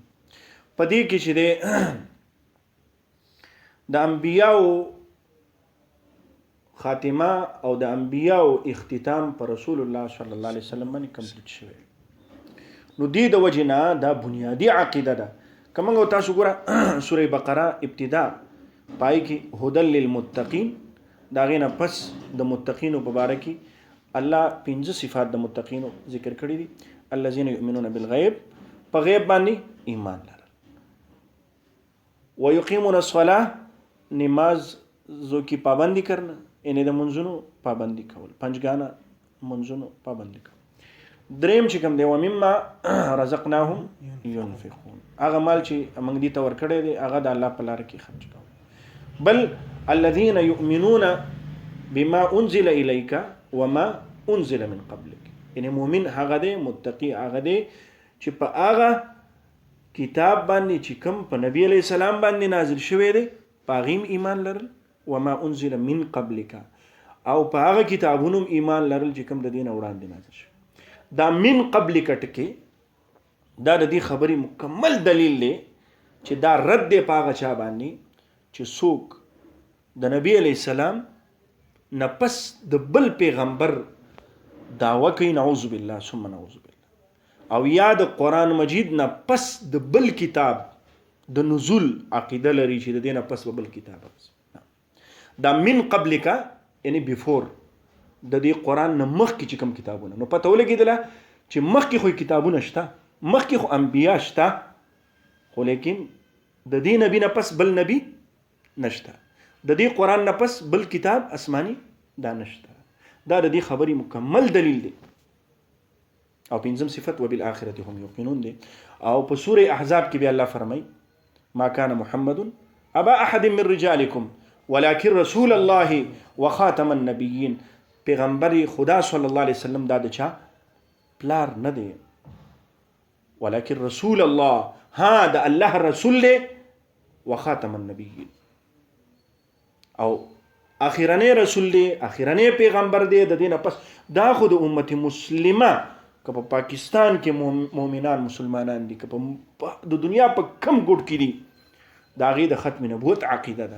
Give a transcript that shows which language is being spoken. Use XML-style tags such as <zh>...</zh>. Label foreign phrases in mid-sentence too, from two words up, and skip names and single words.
<ps>په دې کې چې دی د انبیاو خاتمه او د انبیاء او اختتام پر</ps> <ar>رسول الله صلی الله علیه وسلم</ar> <ps>باندې کمپلیټ شوی. نو دې د وجنه دا بنیادی عقیده ده. کومه تاسو ګوره سوره بقره ابتدا پای کې</ps> <ar>هدل للمتقین</ar> <ps>دا غینه پس د متقین مبارک الله 15 صفات د متقین ذکر کړی دي.</ps> <ar>الذين يؤمنون بالغیب،</ar> <ps>په غیب باندې ایمان لرل،</ps> <ar>ويقيمون الصلاه،</ar> <ur>نماز زو کی پابندی کرنا،</ur> <ps>یعنی د منځونو پابندي کول، پنځګانه منځونو پابندي کول. دریم چې کوم دی</ps> <ar>ومما رزقناهم ينفقون،</ar> <ps>هغه مال چې موږ دې ته ورکړی دی هغه د الله په لار کې خرج کول.</ps> <ar>بل الذين يؤمنون بما انزل اليك وما انزل من قبلك،</ar> <ps>یعنی مؤمن هغه دی، متقی هغه دی چې په هغه کتاب باندې چې کوم په نبی</ps> <ar>علیہ السلام</ar> <ps>باندې نازل شوی دی په هغه ایمان لرل،</ps> <ar>وما انزل من قبلک،</ar> <ps>او په هغه کتابونو ایمان لرل چې کوم د دین وړاندې نازل شو. دا</ps> <ar>من قبلک</ar> <ps>ټکی دا د دې خبرې مکمل دلیل دی چې دا رد دی په هغه چا باندې چې څوک د نبی</ps> <ar>علیہ السلام</ar> <ps>نه پس د بل پیغمبر دعوه کوي،</ps> <ar>نعوذ بالله ثم نعوذ بالله،</ar> <ps>او یا د قرآن مجید نه پس د بل کتاب د نزول عقیده لري چې د دې نه پس بل کتاب دا</ps> <ar>من قبلک</ar> <ps>یعنی بیفور د دې قرآن نه مخکې چې کوم کتابونه. نو پته ولګېدله چې مخکې خو کتابونه شته، مخکې خو انبیا شته، خو لیکن د دې نبی نه پس بل نبی نشته، د دې قرآن نه پس بل کتاب آسمانی دا نشته. دا د دې خبرې مکمل دلیل دی. او پنځم صفت</ps> <ar>وبالآخرة هم یوقنون</ar> <ps>دی. او په سوره احزاب کې بیا الله فرمای</ps> <ar>ما كان محمد ابا احد من رجالكم ولكن رسول الله وخاتم النبيين.</ar> <ps>پیغمبر خدا</ps> <ar>صلی الله علیه وسلم</ar> <ps>دا د چا پلار نه دی،</ps> <ar>ولكن رسول الله،</ar> <ps>ها د الله رسول دی،</ps> <ar>وخاتم النبيين،</ar> <ps>او اخرنی رسول دی، اخرنی پیغمبر دی. د دینه پس دا خو د امت مسلمه که په پاکستان کې مؤمنان مسلمانان دي، که په د دنیا په کم ګوټ کې دي، دا غي د ختم نبوت عقیده ده.</ps>